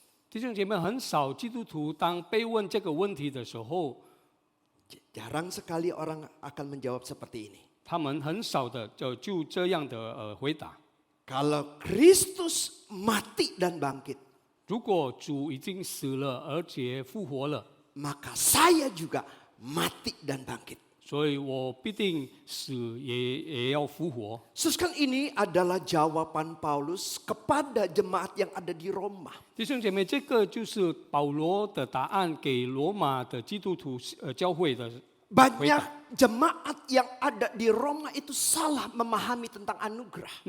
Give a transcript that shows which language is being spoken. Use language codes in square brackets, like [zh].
[zh] 弟兄姐妹，很少基督徒当被问这个问题的时候， [id] Jarang sekali orang akan menjawab seperti ini. [zh] 他们很少的就这样的回答。 [id] Kalau Kristus mati dan bangkit, [zh] 如果主已经死了而且复活了， [id] maka saya juga mati dan bangkit. [zh] 所以我必定死也要复活。 [id] Sekarang ini adalah jawaban Paulus kepada jemaat yang ada di Roma. [zh] 弟兄姐妹，这个就是保罗的答案给罗马的基督徒教会的。 [id] Banyak jemaat yang ada di Roma itu salah memahami tentang anugerah.